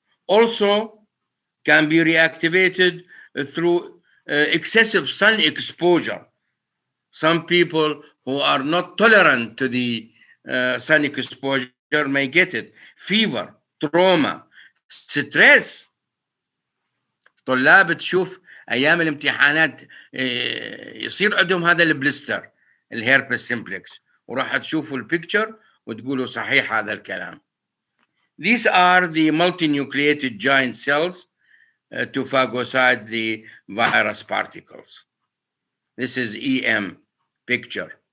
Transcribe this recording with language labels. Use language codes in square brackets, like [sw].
[en] Also can be reactivated through excessive sun exposure. Some people who are not tolerant to the sun exposure may get it. Fever, trauma, stress. [ar] طلاب تشوف ايام الامتحانات يصير عندهم هذا البلستر الهيربس سيمبلكس وراح تشوفوا البيكتشر وتقولوا صحيح هذا الكلام. [en] These are the multinucleated giant cells to phagocyte the virus particles. This is EM picture.